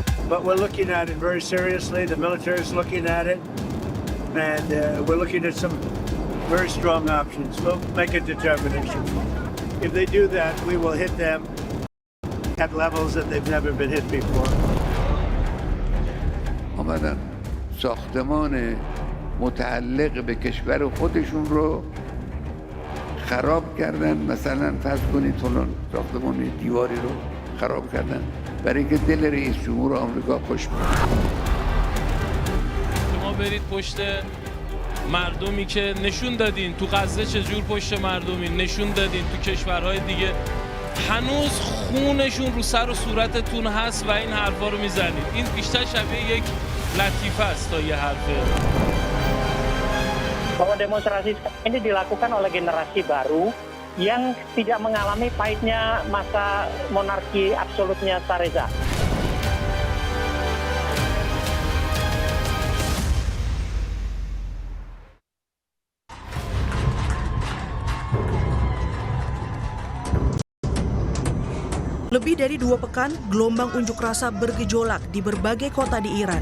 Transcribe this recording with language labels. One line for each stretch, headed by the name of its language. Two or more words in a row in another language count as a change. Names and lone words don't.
English: but we're looking at it very seriously. The military is looking at it, and we're looking at some very strong options. We'll make a determination. If they do that, we will hit them at levels that they've never been hit before.
Persian: آمدن ساختمان متعلق به کشور خودشون رو خراب کردن. مثلا فرض کنید فلان ساختمان دیواری رو خراب کردن برای اینکه دل رئیس جمهور آمریکا خوش بیاد. شما برید پشت مردمی که نشون دادین تو غزه چجور پشت مردمی نشون دادین تو کشورهای دیگه هنوز خونشون رو سر و صورتتون هست و این حرفا رو میزنید. این بیشتر شبیه یک لطیفه است تا یه حرفه.
Indonesian: Bahwa demonstrasi ini dilakukan oleh generasi baru yang tidak mengalami pahitnya masa monarki absolutnya Shah Reza. Lebih dari 2 pekan, gelombang unjuk rasa bergejolak di berbagai kota di Iran.